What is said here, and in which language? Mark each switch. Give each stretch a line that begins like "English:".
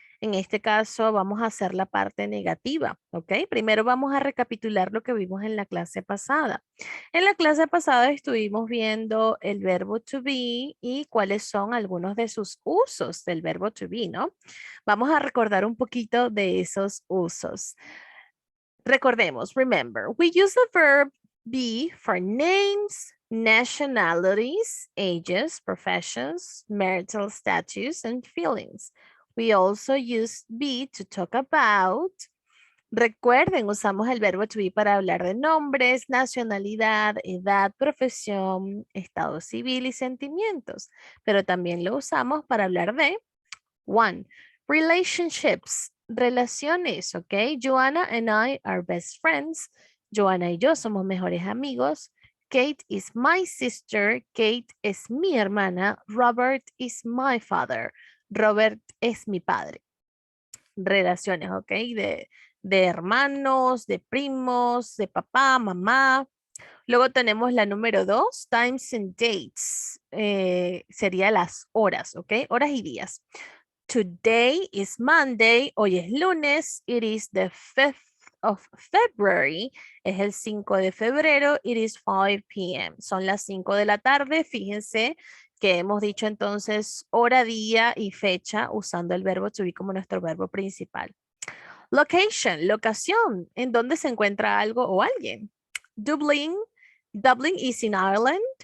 Spanish: En este caso vamos a hacer la parte negativa, ¿ok? Primero vamos a recapitular lo que vimos en la clase pasada. En la clase pasada estuvimos viendo el verbo to be y cuáles son algunos de sus usos del verbo to be, ¿no? Vamos a recordar un poquito de esos usos. Recordemos,
English: remember, we use the verb be for names, nationalities, ages, professions, marital status, and feelings. We also use be to talk about.
Spanish: Recuerden, usamos el verbo to be para hablar de nombres, nacionalidad, edad, profesión, estado civil y sentimientos, pero también lo usamos para hablar de
English: one, relationships,
Spanish: relaciones, ¿ok?
English: Joanna and I are best friends.
Spanish: Joanna y yo somos mejores amigos.
English: Kate is my sister. Kate
Spanish: es mi hermana.
English: Robert is my father.
Spanish: Robert es mi padre. Relaciones, ¿ok? De hermanos, de primos, de papá, mamá. Luego tenemos la número 2,
English: times and dates.
Spanish: Sería las horas, ¿ok? Horas y días.
English: Today is Monday.
Spanish: Hoy es lunes.
English: It is the 5th of February.
Spanish: Es el 5 de febrero.
English: It is 5 p.m.
Spanish: Son las 5 de la tarde. Fíjense que hemos dicho entonces hora, día y fecha usando el verbo to be como nuestro verbo principal. Location, locación, en dónde se encuentra algo o alguien.
English: Dublin, Dublin is in Ireland.